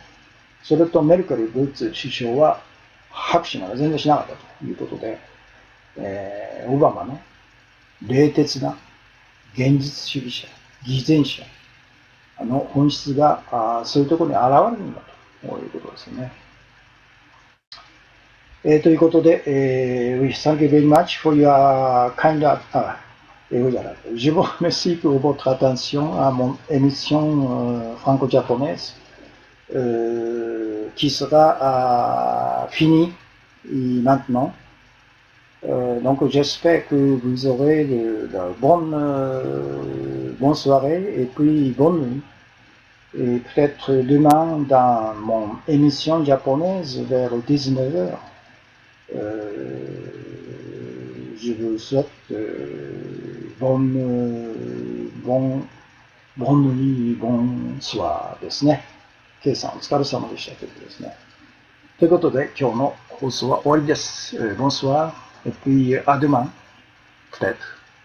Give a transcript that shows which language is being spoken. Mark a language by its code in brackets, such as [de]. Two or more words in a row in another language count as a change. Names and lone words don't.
[ja] それとメルケル・ルッツ首相は拍手なんか全然しなかったということで、オバマの冷徹な現実主義者、偽善者の本質がそういうところに現れるんだということですよね。 [fr] ということで、 [en] we thank you very much for your kind [fr] je vous remercie pour votre attention à mon émission franco-japonaise qui sera finie maintenant. Donc j'espère que vous aurez de bonnes soirées et puis bonne nuit. Et peut-être demain dans mon émission japonaise vers 19h, je vous souhaite bonne nuit, bonsoir ですね。 [ja] K さんお疲れ様でしたということですね。ということで今日の放送は終わりです。 [fr] Bonsoir et puis à demain peut-être.